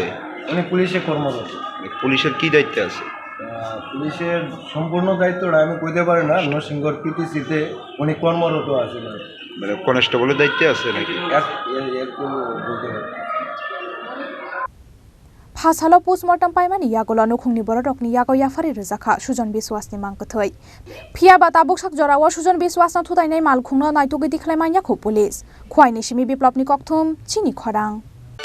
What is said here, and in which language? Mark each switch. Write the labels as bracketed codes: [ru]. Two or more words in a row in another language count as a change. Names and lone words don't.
[bn] উনি পুলিশে কর্মরত পুলিশের কি দায়িত্বে আছে পুলিশের সম্পূর্ণ দায়িত্বটা আমি কইতে পারি না নরসিংগড় পিটিসিতে উনি কর্মরত আছেন মানে কনস্টেবলের দায়িত্বে আছে নাকি এরকম বলতে পারি [trp] फासालो पोस्टमर्टम पाइमानि यागोला नखुंनि बररकनि यागो याफारि रोजाखा सुजन बिश्वासनि मांकथै फियाबा ताबुकसाक जरावा सुजन बिश्वासना थुदाइनाय मालखुंनो नायतुगि दिखलायमान्याखौ पुलिस खुवाइनि सिमि बिप्लबनि कक्थुम चिनि खरां।